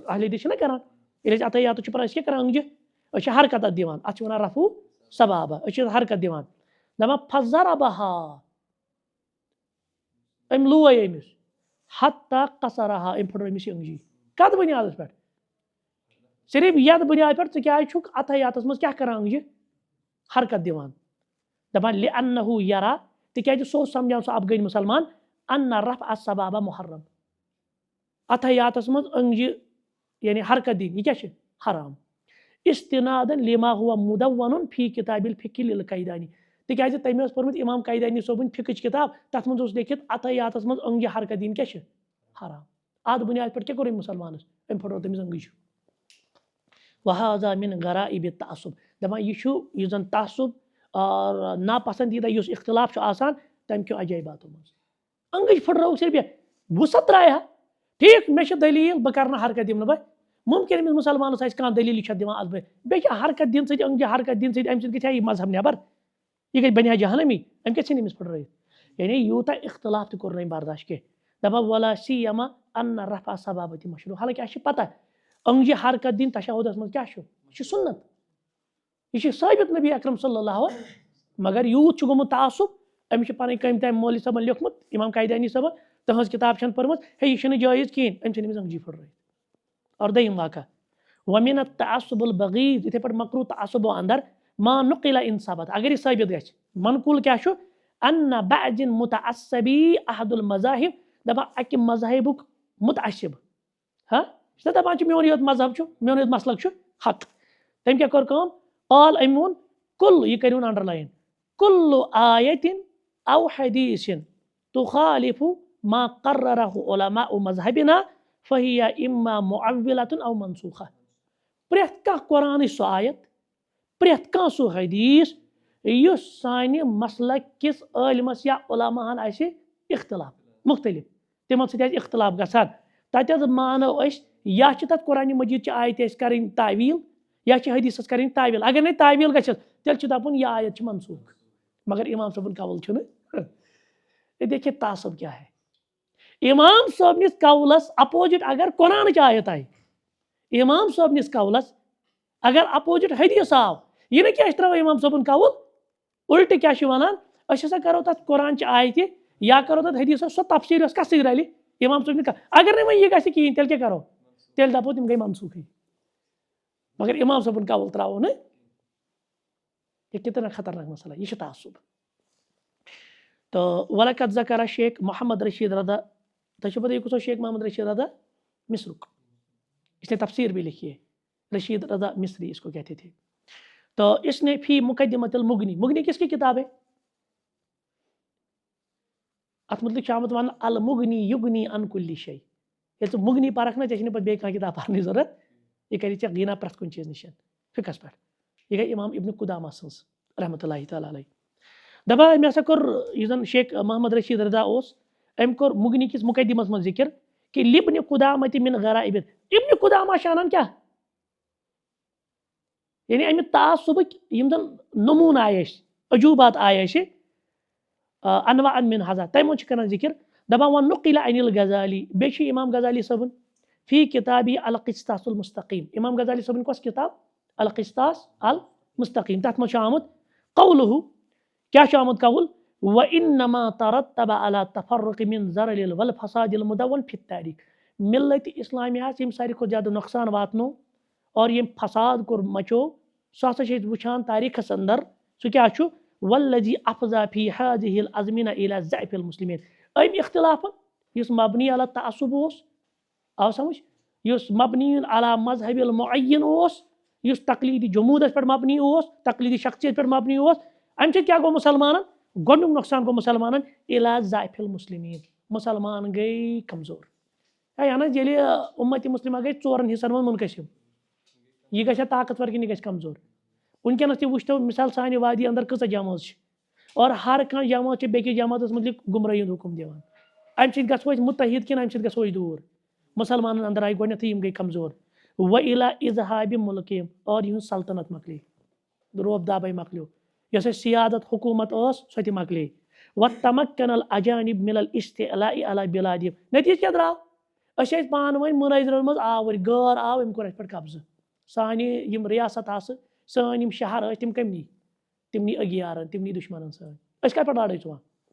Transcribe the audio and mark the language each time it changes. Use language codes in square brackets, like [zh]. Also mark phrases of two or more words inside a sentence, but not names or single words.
[ks] اہل حدیث چھِنہ کران ییٚلہِ أسۍ عطیاتس چھِ پران أسۍ کیٛاہ کران أنٛگجہِ أسۍ چھِ حرکت اتھ دِوان، اتھ چھِ ونان [ar] رفع صبابہ، [ks] أسۍ چھِ حرکت دِوان. دپان فضربها ام لوے أمِس [ar] حتى قصرها [ks] ام پھٕٹرٲے أمِس یہِ أنٛگجی. کتھ بنیادس پہ؟ صرف یتھ بنیاد پہ ژٕ کیٛازِ چھُکھ عطیاتس منٛز کیٛاہ کران أنٛگجہِ حرکت دِوان. دپان [ar] لأنه یرا [ks] تِکیٛازِ سُہ اوس سمجھان سُہ افغٲنۍ مسلمان [ar] ان رفع الصبابہ محرم، [ks] عطیاتس منٛز أنٛگجہِ یعنی حرکت دِنۍ یہِ کیٛاہ چھِ حرام. [ar] استنادا لما هو مدون فی کتاب الفقہ للقیدانی. [ks] تِکیٛازِ تٔمۍ ٲس پٔرمٕژ امام قیدانی صٲبٕنۍ فقٕچ کتاب تتھ منٛز اوس لیکھِتھ عطیاتس منٛز أنٛگجہِ حرکت دِنۍ کیٛاہ چھِ حرام. اتھ بنیاد پہ کیٛاہ کوٚر أمۍ مسلمانس أمۍ پھٕٹرٲو تٔمِس أنٛگٕج. [ar] وہذا من غرائب التعصب. [ks] دپان یہ چھُ یُس زن تعصب اور ناپسندیدہ یُس اختلاف چھُ آسان تمہِ کیو عجٲیباتو منٛز. أنٛگٕج پھٕٹرٲو صرف وُسعت ترٛایہِ ہا ٹھیک مےٚ چھِ دلیٖل بہٕ کرٕ نہٕ حرکت دِمہٕ نہٕ بہٕ. ممکن أمِس مسلمانس آسہِ کانٛہہ دلیٖل یہِ چھِ دِوان اتھ بیٚیہِ چھِ حرکت دِنہٕ سۭتۍ أنٛگجہِ حرکت دِنہٕ سۭتۍ امہِ سۭتۍ گژھِ ہا یہِ مذہب نٮ۪بر، یہ گژھِ بنہِ ہا جہنمی. أمۍ کیٛاہ ژھٕنۍ أمِس پھٕٹرٲیِتھ. یعنی یوٗتاہ اختلاف تہِ کوٚر نہٕ أمۍ برداشت کینٛہہ. [ar] دپان ولا سیما ان رفع صبابتی مشروع. [ks] حالانکہ اسہِ چھِ پتہ أنٛگجہِ حرکت دِنۍ تشہدس منٛز کیٛاہ چھُ یہِ چھِ سنت، یہ چھِ ثٲبت نبی اکرم [ar] صلی اللہ علیہ. [ks] مگر یوٗت چھُ گوٚمُت تعصب أمِس چھِ پنٕنۍ کٔمۍ تام مولوی صٲبن لیوٚکھمُت امام قیدانی صٲبن تٕہٕنٛز کتاب چھنہٕ پٔرمٕژ ہے یہِ چھُنہٕ جٲیز کِہینۍ أمۍ ژھٕنۍ أمِس أنٛگجی پھٕٹرٲیِتھ. اور دوٚیِم واقعہ [ar] ومن التعصب البغیض [ks] یِتھے پٲٹھۍ مکروٗہ تعصبو اندر [ar] ما نقل ان ثبت [ks] اگر یہِ ثٲبت گژھِ. [ar] منقول [ks] کیٛاہ چھُ [ar] ان بعض متعصبی احد المذاہب. [ks] دپان اکہِ مذہبُک متعصب ہاں چھُ دپان چھُ میون یوت مذہب چھُ میون یوت مسلک چھُ حق. تٔمۍ کیٛاہ کوٚر کٲم قال أمۍ ووٚن کُل یہِ کٔرِوُن انڈرلاین کُل آیتن او حدیثن [ar] تخالف ما قرره علماء مذہبنا فهي اما معولة او منسوخہ. [ks] پرٛٮ۪تھ کانٛہہ قرآنٕچ سۄ آیت پرٛٮ۪تھ کانٛہہ سُہ حدیث یُس سانہِ مسلک کِس عٲلمس یا علماہن آسہِ اختلاف مختلف تِمن سۭتۍ آسہِ اختلاف گژھان تتہِ حظ مانو أسۍ یا چھِ تتھ قرآنِ مجیٖد چہِ آیتہِ اَسہِ کرٕنۍ تعویٖل یا چھِ حدیثس کرٕنۍ تعویٖل. اگر نہٕ تعویٖل گژھٮ۪س تیٚلہِ چھُ دپُن یہِ آیت چھِ منسوخ. مگر امام صٲبُن قول چھُنہٕ. [ur] دیکھیے تعصب کیا ہے. [ks] امام صٲبنِس قولس اپوزٹ اگر قرآنٕچ آیت آیہِ، امام صٲبنِس قولس اگر اپوزٹ حدیث آو یہِ نہٕ کینٛہہ أسۍ ترٛاوو امام صٲبُن قول الٹہٕ کیٛاہ چھِ ونان أسۍ ہسا کرو تتھ قرآنچہِ آیتہِ یا کرو تتھ حدیثس سۄ تفسیٖر یۄس کتھ سۭتۍ رلہِ امام صٲبنہِ. اگر نہٕ وۄنۍ یہِ گژھِ کِہینۍ تیٚلہِ کیٛاہ کرو تیٚلہِ دپو تِم گٔے منسوخٕے. مگر امام صٲبُن قول ترٛاوو نہٕ. [ur] یہ کتنا خطرناک مسئلہ [ks] یہ چھُ تعصب. [ur] تو [ar] ولقد ذکر [ur] شیخ محمد رشید رضا. [ks] تۄہہِ چھو پتہ یہِ کُس اوس شیخ محمد رشید رضا مصرُک. [ur] اس نے تفسیر بھی لکھی ہے، رشید رضا مصری اس کو کہتے تھے. تو اس نے [ar] فی مقدمۃ المغنی، [ur] مغنی کس کی کتاب ہے؟ [ks] ات مطلب چھُ آمُت وننہٕ [ar] المغنی یغنی عن کل شیء. [ks] ییٚلہِ ژٕ مغنی پرکھ نا ژےٚ چھِنہٕ پتہٕ بیٚیہِ کانٛہہ کتاب پرنٕچ ضروٗرت، یہِ کری ژےٚ غینا پرٛٮ۪تھ کُنہِ چیٖز نِش فِقہس پٮ۪ٹھ. یہِ گٔے امام ابن قدامہ سٕنٛز [ar] رحمتہ اللہ تعالیٰ علیہ. [ks] دپان أمۍ ہسا کوٚر یُس زن شیخ محمد رشید رضا اوس، أمۍ کوٚر مغنی کِس مقدمس منٛز ذکر کہ [ar] لبن قدامۃ من غرائب. [ks] ابن قدامہ چھُ انان کیٛاہ؟ یعنی امہِ تعصبٕکۍ یِم زن نموٗنہٕ آیہِ اَسہِ، عجوٗبات آیہِ اَسہِ [ar] انواع من حظا، [ks] تمہِ منٛز چھِ کران ذکر. دپان وۄنۍ [ar] نقل عن الغزالی، [ks] بیٚیہِ چھُ امام غزالی صٲبن [ar] فی کتابی القسطاس المستقیم. [ks] امام غزالی صٲبن کۄس کتاب؟ القسطاس المستقیم. تتھ منٛز چھُ آمُت قولہ، کیٛاہ چھُ آمُت قول؟ [ar] وانما ترتب على تفرق من ضرر والفساد المدون فی التاریخ. [ks] ملت اسلامیہس یِم ساروی کھۄتہٕ زیادٕ نۄقصان واتنو اور یِم فساد کوٚر مچو، سُہ ہسا چھِ أسۍ وٕچھان تاریخس اندر. سُہ کیٛاہ چھُ؟ [ar] والذی افضا فی هذه الازمنہ الى ضعف المسلمین. [ks] أمۍ اختلافن یُس [ar] مبنی علی تعصب [ks] اوس، آو سمجھ، یُس [ar] مبنی علی مذہب المعین [ks] اوس، یُس تقلیدی جموٗدس پٮ۪ٹھ مبنی اوس، تقلیدی شخصیت پٮ۪ٹھ مبنی اوس، امہِ سۭتۍ کیٛاہ گوٚو مُسلمانن؟ گۄڈنیُک نۄقصان گوٚو مُسلمانن [ar] الى ضعف المسلمین. [ks] مُسلمان گٔے کمزور. اہن حظ ییٚلہِ اُمت مُسلمہ گٔے ژورن حصن منٛز منقسم، یہِ گژھِ ہا طاقتور کِنہٕ یہِ گژھِ کمزور. وٕنکیٚنس تہِ وٕچھتو مثال سانہِ وادی اندر کۭژاہ جمٲژ چھِ، اور ہر کانٛہہ جماعت چھِ بیٚکِس جماعتس متعلق گمرٲہی ہُنٛد حُکم دِوان. امہِ سۭتۍ گژھو أسۍ مُتحد کِنہٕ امہِ سۭتۍ گژھو أسۍ دوٗر؟ مُسلمانن اندر آیہِ گۄڈنیتھٕے یِم گٔے کمزور. [ar] وَإِلَى اِذْهَابِ مُلکِہِم، [ks] اور یِہنٛز سلطنت مۄکلے، روب دابے مۄکلیو. یۄس اَسہِ سیادت حکوٗمت ٲس سۄ تہِ مۄکلے. [ar] وَتَمَكَّنَ الْأَجانِب مِنَ الْإِسْتِعْلَاءِ عَلَى بِلادِهِم. [ks] نٔتیٖجہٕ کیٛاہ درٛاو؟ أسۍ ٲسۍ پانہٕ ؤنۍ مُنٲظرن منٛز آوٕرۍ، غٲر آو أمۍ کوٚر اَسہِ پٮ۪ٹھ قبضہٕ. سانہِ یِم ریاست آسہٕ، سٲنۍ یِم شہر ٲسۍ، تِم کٔمۍ نی؟ تِم نی أگیارن، تِم نی دُشمنن سۭتۍ. أسۍ کَتہِ پٮ۪ٹھ لڑٲے ژٕ وَن؟